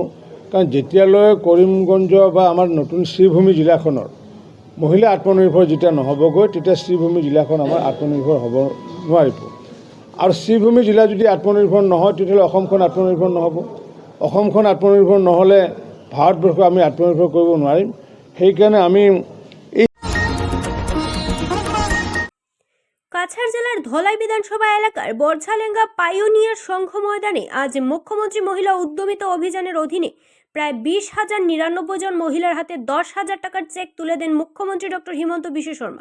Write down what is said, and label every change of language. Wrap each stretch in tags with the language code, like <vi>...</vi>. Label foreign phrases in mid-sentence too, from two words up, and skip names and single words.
<as>কাৰণ যেতিয়ালৈ কৰিমগঞ্জ বা আমাৰ নতুন শ্ৰীভূমি জিলাখনৰ মহিলা আত্মনিৰ্ভৰ যেতিয়া নহ'বগৈ, তেতিয়া শ্ৰীভূমি জিলাখন আমাৰ আত্মনিৰ্ভৰ হ'ব নোৱাৰিব। আৰু শ্ৰীভূমি জিলা যদি আত্মনিৰ্ভৰ নহয়, তেতিয়াহ'লে অসমখন আত্মনিৰ্ভৰ নহ'ব। অসমখন আত্মনিৰ্ভৰ নহ'লে ভাৰতবৰ্ষক আমি আত্মনিৰ্ভৰ কৰিব নোৱাৰিম। সেইকাৰণে আমি</as> <bn>কাছাড় জেলার ধলাই বিধানসভা এলাকার বরঝালেঙ্গা পাইওনিয়ার সংঘ ময়দানে আজ মুখ্যমন্ত্রী মহিলা উদ্যমিতা অভিযানের অধীনে প্রায় 20,099 জন মহিলার হাতে 10,000 টাকার চেক তুলে দেন মুখ্যমন্ত্রী ডক্টর হিমন্ত বিশ্ব শর্মা।</bn>